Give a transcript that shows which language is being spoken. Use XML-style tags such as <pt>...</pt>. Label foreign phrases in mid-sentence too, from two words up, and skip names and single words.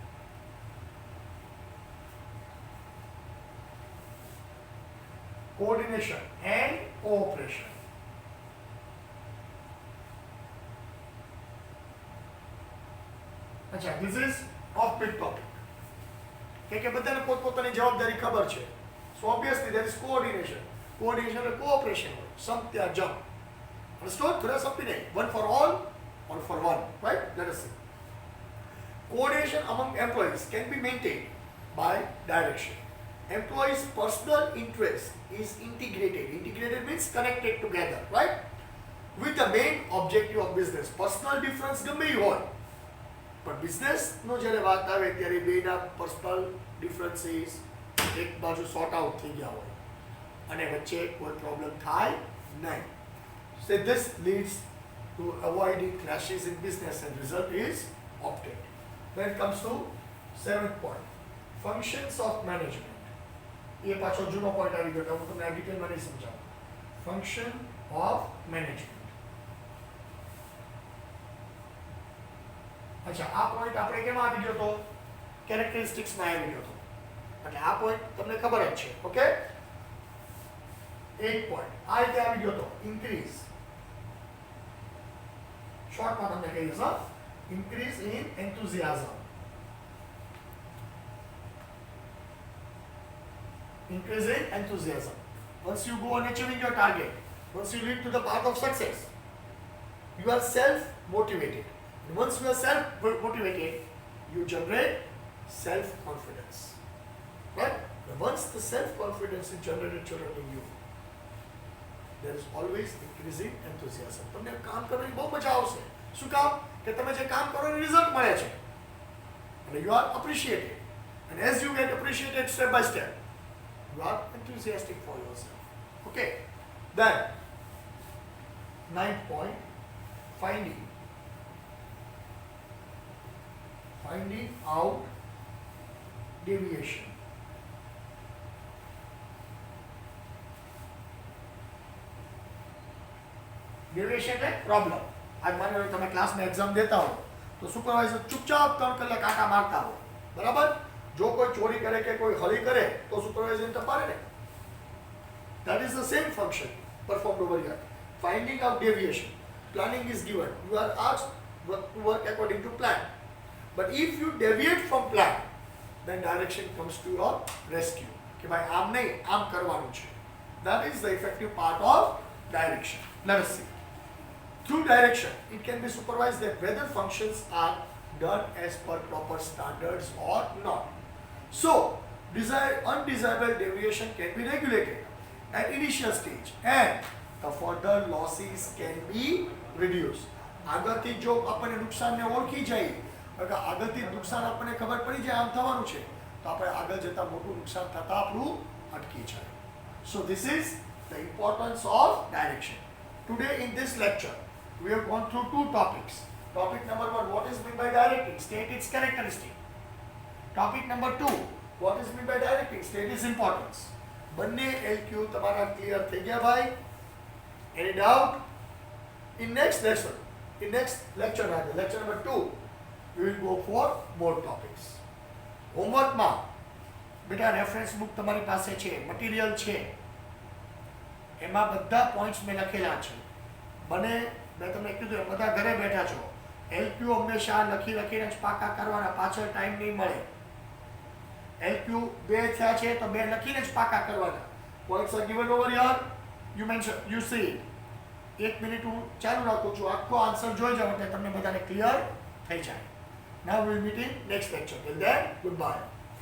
<en>Coordination and cooperation. અચ્છા, this is off big topic.</en> <gu>કે બધાને પોતપોતાની જવાબદારી ખબર છે.</gu> <en>So obviously there is coordination. Coordination and cooperation</en> <gu>હોય. સમ ત્યાં જમ. Understood? થોડા સમજી નહીં.</gu> <en>One for all, all for one. Right? Let us see. Coordination among employees can be maintained by direction. Employees' personal interest is integrated. Integrated means connected together, right? With the main objective of business. Personal difference</en> <gu>ગમે હોય, પણ બિઝનેસનો જ્યારે વાત આવે ત્યારે બેના</gu> <en>personal differences</en> <gu>એક બાજુ</gu> <en>sort out</en> <gu>થઈ ગયા હોય અને વચ્ચે કોઈ પ્રોબ્લેમ થાય નહીં.</gu> <en>So this leads to avoiding clashes in business and result is obtained. Then it comes to seventh point, functions of management.</en> <gu>એ પાછો જૂનો પોઈન્ટ આવી ગયો, હું તમને આ ડિટેલમાં નહીં સમજાવું.</gu> <en>function of management.</en> <gu>अच्छा આ પોઈન્ટ આપણે કેમાં આવી ગયો તો કેરેક્ટરિસ્ટિક્સ માં આવી ગયો તો એટલે આ પોઈન્ટ તમને ખબર જ છે ઓકે એક પોઈન્ટ આ રીતે આવી ગયો તો ઇન્ક્રીઝ શોર્ટ માં તમને કહી દઉં</gu> <en>increase in enthusiasm increase in enthusiasm. Once you go on achieving your target, once you lead to the path of success, you are self-motivated. And once you are self-motivated, you generate self-confidence. Right? And once the self-confidence is generated in you, there is always increasing enthusiasm.</en> <gu>તમને કામ કરવાની બહુ મજા આવશે. શું કામ? કે તમે જે કામ કરો એનું રિઝલ્ટ મળે છે.</gu> <en>And you are appreciated. And as you get appreciated step by step, you are enthusiastic for yourself. Okay. Then, 9th point, finding out deviation.</en> <gu>Deviation એટલે problem.</gu> <hi>आज मान लो</hi> <gu>તમે ક્લાસ</gu> <hi>में एग्जाम देता हो तो सुपरवाइजर चुपचाप</hi> <gu>3 કલાક કાંટા મારતા હો બરાબર જો કોઈ ચોરી કરે કે કોઈ હળી કરે તો સુપરવાઇઝર ને તપારે ને</gu> <en>that is the same function performed over here. Finding out deviation, planning is given, you are asked to work according to plan, but if you deviate from plan then direction comes to your rescue</en> <gu>કે ભાઈ આમ નહીં આમ કરવાનું છે.</gu> <en>That is the effective part of direction. Let us see. Through direction it can be supervised that whether functions are done as per proper standards or not. So, undesirable deviation can be regulated at initial stage and the further losses can be reduced.</en> <gu>આગળથી જો આપણને નુકસાનને ઓળખી જાય કે આગળથી નુકસાન આપણને ખબર પડી જાય આમ થવાનું છે તો આપણે આગળ જતા મોટું નુકસાન થતા આપણું અટકી જાય.</gu> <en>So this is the importance of direction. Today in this lecture we have gone through two topics. Topic number 1, what is meant by directing? State its characteristic. Topic number 2, what is meant by directing? State its importance.</en> <gu>બંને LQ તમારા ક્લિયર થઈ ગયા ભાઈ?</gu> <en>Any doubt? In next lecture rather, lecture number 2, we will go for more topics.</en> <gu>Homework માં બેટા</gu> <en>reference book</en> <gu>તમારી પાસે છે, મટીરિયલ છે, એમાં બધા પોઈન્ટ્સ મેં લખેલા છે. બને મેં તમને કીધું બધા ઘરે બેઠા છો, LQ હંમેશા લખીને જ પાકા કરવાના, પાછળ ટાઈમ નહીં મળે. LQ 2 થયા છે તો 2 લખીને જ પાકા કરવાના.</gu> <en>Points are given over here. You see it.</en> <gu>1 મિનિટ હું ચાલુ રાખું છું, આખો આન્સર જોઈ જાવ એટલે તમને બધાને ક્લિયર થઈ જાય.</gu> <en>Now we will meet in next lecture. Till then, goodbye.</en>